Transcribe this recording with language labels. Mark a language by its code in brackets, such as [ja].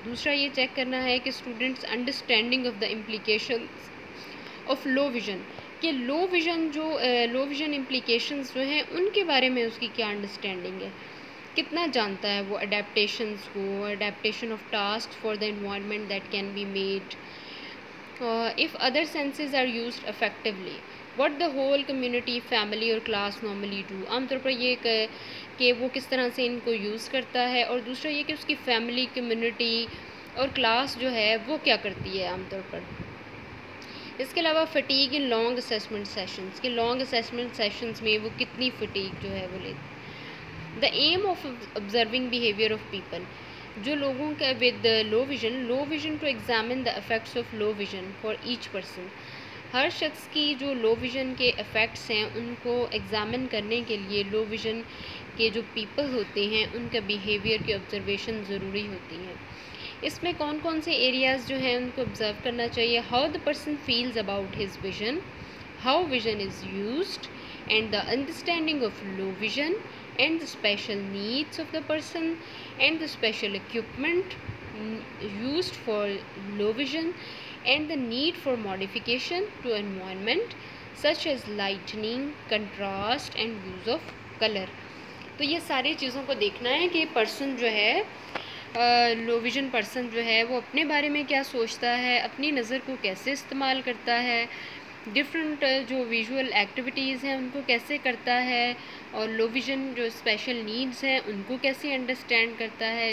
[ur] دوسرا یہ چیک کرنا ہے کہ [en] students understanding of the implications of low vision, [ur] کہ لو ویژن امپلیکیشنز جو ہیں ان کے بارے میں اس کی کیا انڈرسٹینڈنگ ہے, کتنا جانتا ہے وہ اڈیپٹیشنز کو, [en] Adaptation of task for the environment that can be made. If other senses are used effectively, what the whole community, family اور class normally do. [ur] عام طور پر یہ کہ وہ کس طرح سے ان کو یوز کرتا ہے، اور دوسرا یہ کہ اس کی فیملی، کمیونٹی اور کلاس جو ہے وہ کیا کرتی ہے عام طور پر. اس کے علاوہ [en] fatigue in long assessment sessions, [ur] کہ لانگ اسیسمنٹ سیشنز میں وہ کتنی فٹیگ جو ہے وہ لیتے. [en] the aim of observing behavior of people، [ur] جو لوگوں کا [en] With low vision to examine the effects of low vision for each person. [ur] ہر شخص کی جو لو ویژن کے افیکٹس ہیں ان کو ایگزامن کرنے کے لیے لو ویژن کے جو پیپل ہوتے ہیں ان کا بیہیویئر کی آبزرویشن ضروری ہوتی ہے. اس میں کون کون سے ایریاز جو ہیں ان کو آبزرو کرنا چاہیے. [en] How the person feels about his vision, how vision is used, and the understanding of low vision, and the special needs of the person, and the special equipment used for low vision, and the need for modification to environment such as lighting, contrast and use of color. [ur] تو یہ ساری چیزوں کو دیکھنا ہے کہ person جو ہے لو ویژن پرسن جو ہے وہ اپنے بارے میں کیا سوچتا ہے، اپنی نظر کو کیسے استعمال کرتا ہے، ڈفرینٹ جو ویژول ایکٹیویٹیز ہیں ان کو کیسے کرتا ہے، اور لو ویژن جو اسپیشل نیڈز ہیں ان کو کیسے انڈرسٹینڈ کرتا ہے.